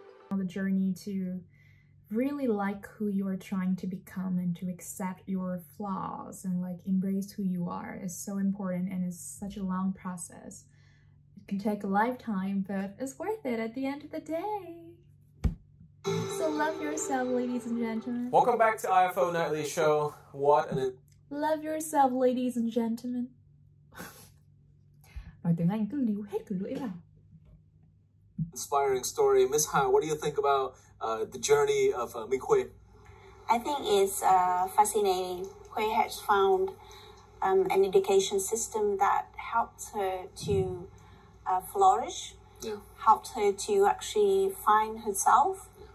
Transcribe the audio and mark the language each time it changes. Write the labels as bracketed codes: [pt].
[en] The journey to really like who you are trying to become and to accept your flaws and like embrace who you are is so important, and it's such a long process. It can take a lifetime, but it's worth it at the end of the day. So love yourself, ladies and gentlemen. Welcome back to IFO Nightly Show. Love yourself, ladies and gentlemen. [vi] Nói tiếng Anh cứ líu hết cái lưỡi vào. [en] Inspiring story. Miss Han, what do you think about the journey of Minh Khuê? I think it's fascinating. Khuê has found an education system that helped her to flourish, helped her to actually find herself,